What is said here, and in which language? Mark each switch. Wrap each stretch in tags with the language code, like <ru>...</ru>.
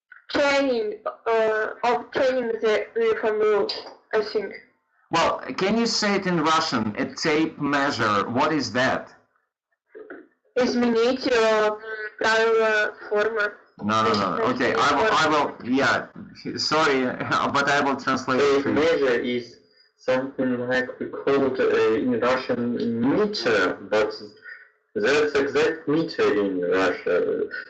<en>Training the uniform rule, I think. Well, can you say it in Russian? A tape measure. What is that?</en> <ru>Изменить правила формы.</ru> <en>No. Okay, I will. Yeah. Sorry, but I will translate it for you. Measure is something like we called in Russian meter, but that's exact meter in Russia.</en>